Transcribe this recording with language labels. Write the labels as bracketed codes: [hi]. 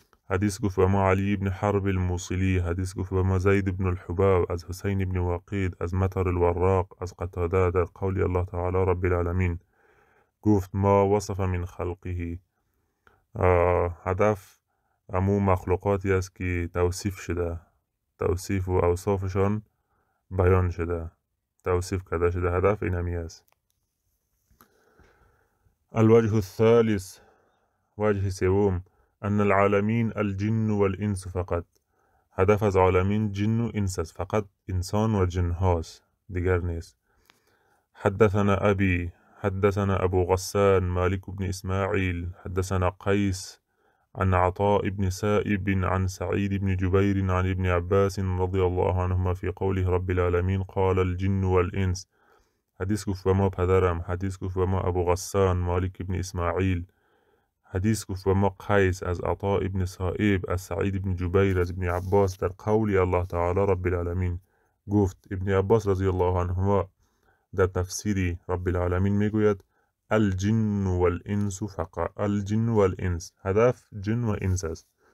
[fa] حدیث گفت ما علی بن حرب الموصلی، حدیث گفت ما زید بن الحباب از حسین بن واقید از مطر الوراق از قتاده در قول الله تعالی رب العالمین گفت [ar] ما وصف من خلقه. [fa] هدف امو مخلوقاتی است که توصیف شده، توصیف و اوصافشان بیان شده، توصیف کرده شده. هدف اینمی است. [ar] الوجه الثالث، [fa] وجه سوم، [ar] ان العالمین الجن والانس فقط. [fa] هدف از عالمین جن و انس است، فقط انسان و جن هاست، دیگر نیست. [ar] حدثنا ابی حدثنا ابو غسان مالك بن اسماعیل حدثنا قیس عن عطاء بن سائب عن سعيد بن جبير عن ابن عباس رضي الله عنهما في قوله رب العالمين قال الجن والإنس. [fa] حدیث گفت به ما پدرم، حدیث گفت به ما ابو غسان مالک ابن اسماعیل، حدیث گفت به ما قیس از عطاء ابن سائب از سعید ابن جبیر از ابن عباس در قول الله تعالی رب العالمین گفت. ابن عباس رضی الله عنهما در تفسیر رب العالمین میگوید [ar] الجن والانس فقط، الجن والانس، [fa] هدف جن و انس است.